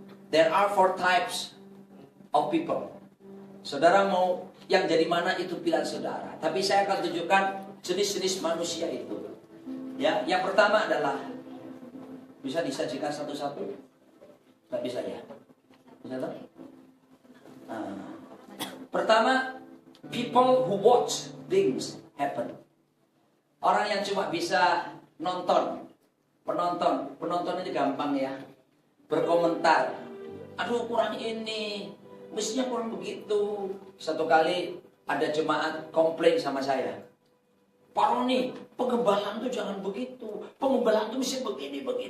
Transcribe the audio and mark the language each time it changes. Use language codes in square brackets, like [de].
[en] There are 4 types of people. [id] Saudara mau yang jadi mana itu pilihan saudara. Tapi saya akan tunjukkan jenis-jenis manusia itu. Ya, yang pertama adalah bisa disajikan satu-satu? Nggak bisa ya? Bisa tak? [en] Nah, pertama, people who watch things happen. [id] Orang yang cuma bisa nonton. Penonton itu gampang ya. Berkomentar. Aduh kurang ini, mestinya kurang begitu. Satu kali ada jemaat komplain sama saya. Pak Roni, pengembalaan tuh jangan begitu. Pengembalaan tuh mesti begini.